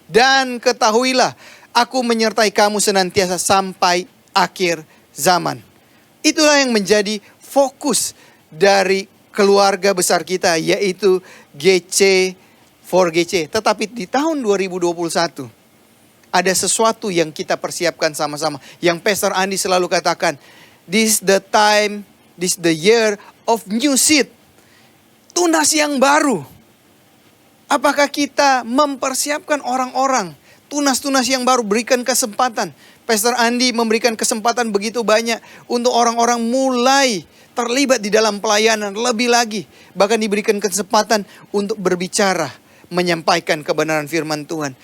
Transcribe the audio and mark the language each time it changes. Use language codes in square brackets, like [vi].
[id] Dan ketahuilah, aku menyertai kamu senantiasa sampai akhir zaman. Itulah yang menjadi fokus dari keluarga besar kita, yaitu GC for GC. Tetapi di tahun 2021 ada sesuatu yang kita persiapkan sama-sama. Yang Pastor Andi selalu katakan, [en] this the time, this the year of new seed. [id] Tunas yang baru. Apakah kita mempersiapkan orang-orang? Tunas-tunas yang baru, berikan kesempatan. Pastor Andi memberikan kesempatan begitu banyak untuk orang-orang mulai terlibat di dalam pelayanan lebih lagi. Bahkan diberikan kesempatan untuk berbicara, menyampaikan kebenaran firman Tuhan.